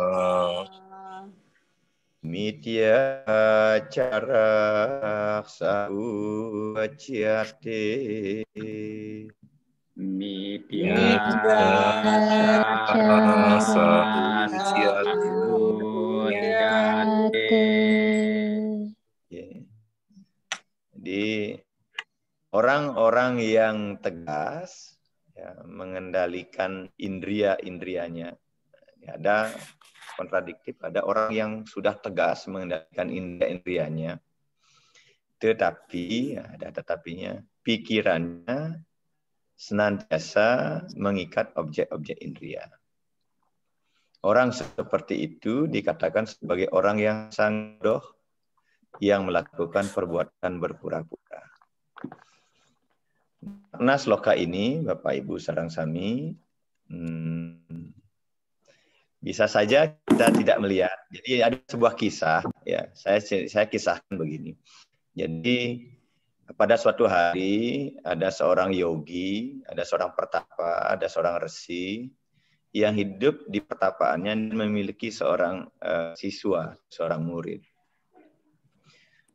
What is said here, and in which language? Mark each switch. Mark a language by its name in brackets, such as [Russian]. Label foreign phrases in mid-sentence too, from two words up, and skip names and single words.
[Sanskrit] Mitya carak sauacyate. Mitya carak sauacyate. [Indonesian] Jadi orang-orang yang tegas mengendalikan indria-indrianya. Ada kontradiktif, ada orang yang sudah tegas mengendalikan indria-indrianya, tetapi ada tetapinya, pikirannya senantiasa mengikat objek-objek indria. Orang seperti itu dikatakan sebagai orang yang sangat bodoh, yang melakukan perbuatan berpura-pura. Karena sloka ini, Bapak Ibu [Balinese] sareng sami, [Indonesian] bisa saja kita tidak melihat. Jadi ada sebuah kisah, ya saya kisahkan begini. Jadi pada suatu hari ada seorang yogi, ada seorang pertapa, ada seorang resi yang hidup di pertapaannya dan memiliki seorang siswa, seorang murid.